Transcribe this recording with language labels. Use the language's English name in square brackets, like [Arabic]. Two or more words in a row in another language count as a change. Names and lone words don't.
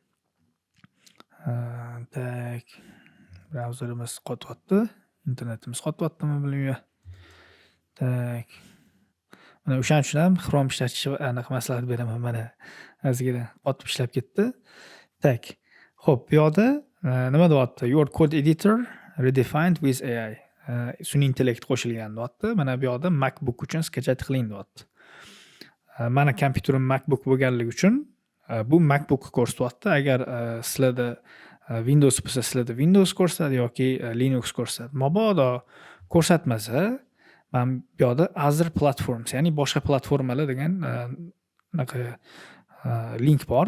[Uzbek] Tak. Brauzerimiz qotyapti. Internetimiz qotyaptimi bilmayman. Tak. Mana o'shaning uchun ham Chrome ishlatishni aniq maslahat beraman. Mana ozgina qotib ishlab ketdi. Tak. Xo'p, bu yoqda nima deyapti? [English] Your code editor redefined with AI. [Uzbek] Sun'iy intellekt qo'shilgan deyapti. Mana bu yoqda MacBook uchun skachat qiling deyapti. Mana kompyuterim MacBook bo'lganligi uchun bu MacBook ko'rsatyapti. Agar sizlarda Windows bo'lsa, sizlarda Windows ko'rsatadi yoki Linux ko'rsatadi. Mabodo ko'rsatmasa, men bu yoqda [English] Other Platforms, [Uzbek] ya'ni boshqa platformalar degan link bor.